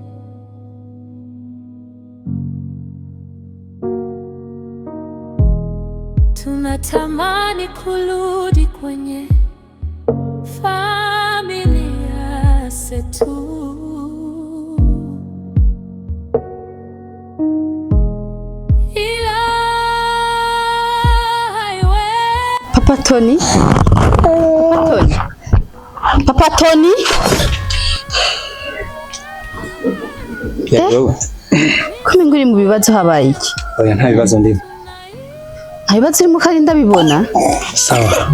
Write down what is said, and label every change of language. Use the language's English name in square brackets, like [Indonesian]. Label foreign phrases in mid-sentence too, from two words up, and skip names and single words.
[Swahili] Tunatamani kurudi kwenye familia zetu, ila haiwe. Papa Tony, Papa Tony. [Kinyarwanda] Kumi nguri mu bibazo habaye iki? Oya nta bibazo ndimo. Ibibazo urimo kandi ndabibona. [Swahili] Sawa.